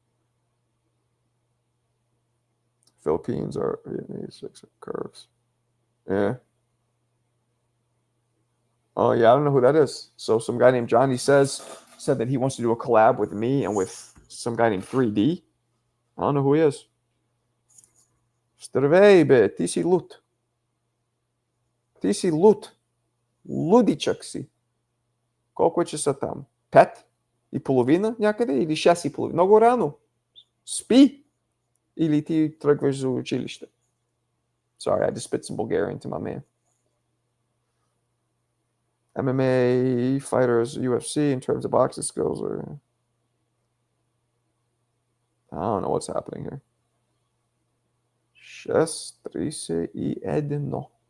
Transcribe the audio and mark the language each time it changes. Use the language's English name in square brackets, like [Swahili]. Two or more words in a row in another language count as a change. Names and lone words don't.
[English] Philippines are Vietnamese curves. Yeah. Oh yeah, I don't know who that is. So some guy named Johnny says said that he wants to do a collab with me and with some guy named 3D. I don't know who he is. [Bulgarian] Здравейте, ти си лут. Ти си лут. Лудичък си. Колко е часа там? 5:30 някъде или 6:30? Много рано. Спи. Или ти тръгваш за училище. [English] Sorry, I just spit some Bulgarian to my man. MMA fighters, UFC in terms of boxing skills are... I don't know what's happening here. 6:31.